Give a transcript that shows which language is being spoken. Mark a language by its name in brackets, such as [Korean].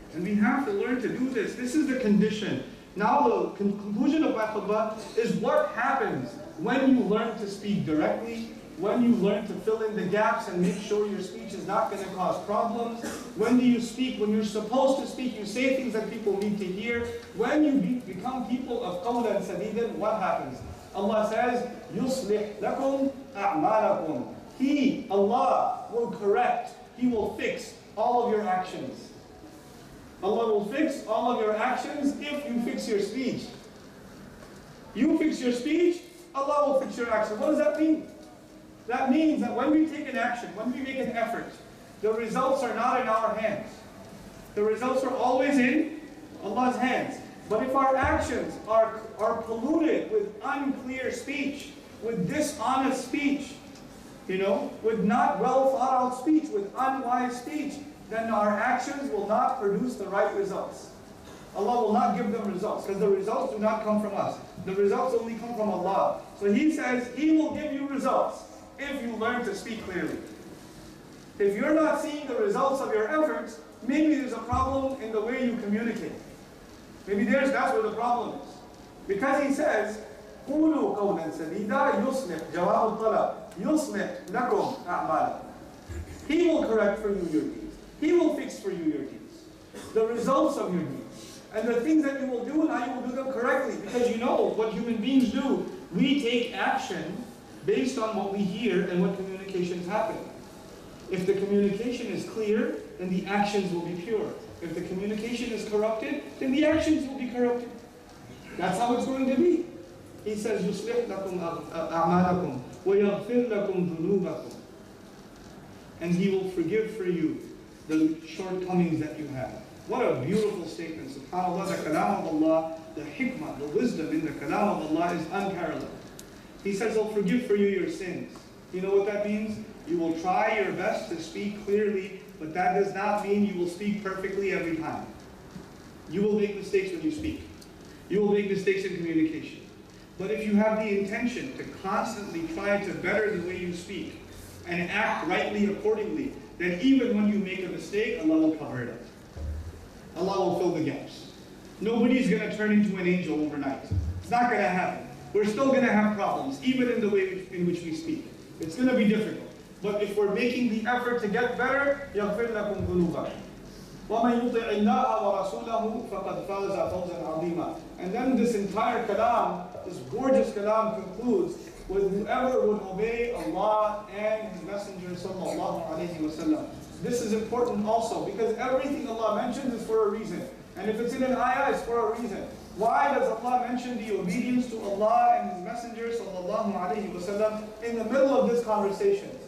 [English] And we have to learn to do this. This is the condition. Now the conclusion of my khutbah is what happens when you learn to speak directly, when you learn to fill in the gaps and make sure your speech is not going to cause problems. When do you speak? When you're supposed to speak, you say things that people need to hear. When you become people of qawlan sadidan, what happens? [Arabic] Allah says, يُصْلِحْ لَكُمْ أَعْمَالَكُمْ. [English] He, Allah, will correct. He will fix all of your actions. Allah will fix all of your actions if you fix your speech. You fix your speech, Allah will fix your action. What does that mean? That means that when we take an action, when we make an effort, the results are not in our hands. The results are always in Allah's hands. But if our actions are polluted with unclear speech, with dishonest speech, with not well thought out speech, with unwise speech, then our actions will not produce the right results. Allah will not give them results, because the results do not come from us. The results only come from Allah. So He says He will give you results if you learn to speak clearly. If you're not seeing the results of your efforts, maybe there's a problem in the way you communicate. Maybe that's where the problem is. Because He says, [Arabic] قُولُوا قَوْلًا سَدِيدًا يُصْلِحْ جَوَابُ الطَّلَبِ يُصْلِحْ لَكُمْ أَعْمَالَكُمْ. [English] He will correct for you your deeds. He will fix for you your deeds. The results of your deeds. And the things that you will do and how you will do them correctly. Because you know what human beings do. We take action based on what we hear and what communications happen. If the communication is clear, then the actions will be pure. If the communication is corrupted, then the actions will be corrupted. That's how it's going to be. He says, [Arabic] يُصْلِحْ لَكُمْ أَعْمَالَكُمْ وَيَغْفِرْ لَكُمْ ذُنُوبَكُمْ. [English] And He will forgive for you the shortcomings that you have. What a beautiful statement. SubhanAllah, the kalam of Allah, the hikmah, the wisdom in the kalam of Allah is unparalleled. He says He'll forgive for you your sins. You know what that means? You will try your best to speak clearly, but that does not mean you will speak perfectly every time. You will make mistakes when you speak. You will make mistakes in communication. But if you have the intention to constantly try to better the way you speak and act rightly accordingly, then even when you make a mistake, Allah will cover it up. Allah will fill the gaps. Nobody's going to turn into an angel overnight. It's not going to happen. We're still going to have problems, even in the way in which we speak. It's going to be difficult. But if we're making the effort to get better, [Arabic] يَغْفِرْ لَكُمْ ذُنُوبَكُمْ وَمَنْ يُطِعِ اللَّهَ وَرَسُولَهُ فَقَدْ فَازَ فَوْزًا عَظِيمًا. [English] And then this entire kalam, this gorgeous kalam concludes with whoever would obey Allah and His Messenger sallallahu alaihi wasallam. This is important also because everything Allah mentions is for a reason. And if it's in an ayah, it's for a reason. Why does Allah mention the obedience to Allah and His Messenger sallallahu alaihi wasallam in the middle of this conversation?